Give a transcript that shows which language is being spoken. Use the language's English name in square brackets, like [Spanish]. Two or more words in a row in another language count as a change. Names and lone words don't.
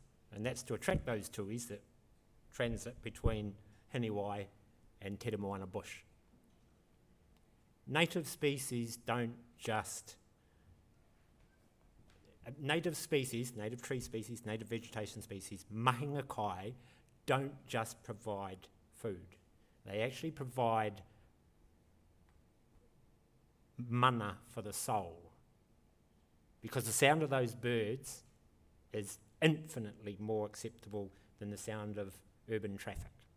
[English] And that's to attract those tuis that transit between Hinewai and Te Moana bush. Native species don't just... Native tree species, native vegetation species, [Māori] mahinga kai, [English] don't just provide food. They actually provide mana for the soul. Because the sound of those birds is infinitely more acceptable than the sound of urban traffic.